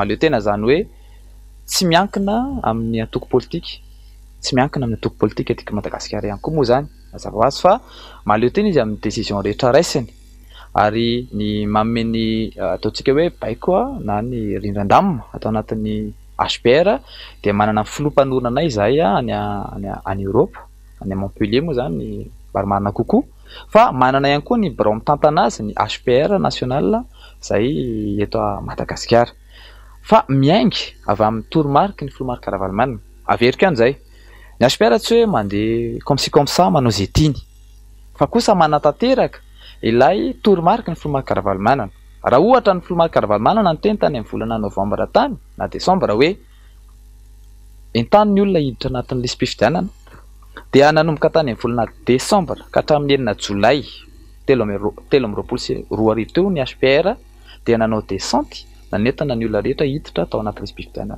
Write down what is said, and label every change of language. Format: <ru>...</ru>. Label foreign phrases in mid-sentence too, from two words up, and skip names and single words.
<mg>Mahaleo tena zany hoe tsy miankina amin'ny antoko politika, tsy miankina amin'ny antoko politika etika Madagasikara ihany koa moa zany mazava ho azy fa mahaleo tena izy amin'ny décision rehetra raisiny ary ny manome ny ataontsika hoe baiko na ny rindran-damina atao anatin'ny HPR dia manana filompanorana izahay any Europe, any Montpellier moa zany ny Valomanana kokoa, fa manana ihany koa ny birao mitantana azy ny HPR national izay eto Madagasikara. Fa miaingy avy amin'ny toromarika ny Marc Ravalomanana. Averiko an'izay. Ny HPR tsy hoe mandeha</mg> <fr>comme ci comme ça</fr> <mg>manao zay tiany. Fa kosa manatanteraka ilay toromarika ny Marc Ravalomanana. Raha ohatra ny Marc Ravalomanana ny teny tany amin'ny volana Novambra tany na Desambra hoe entany ny olona hiditra anatin'ny lisam-pifidianana dia nanomboka tany amin'ny volana Desambra ka hatramin'ny enina Jolay 2022 teo ny HPR dia nanao descente nanentana ny olona rehetra hiditra tao anaty lisam-pifidianana.</mg>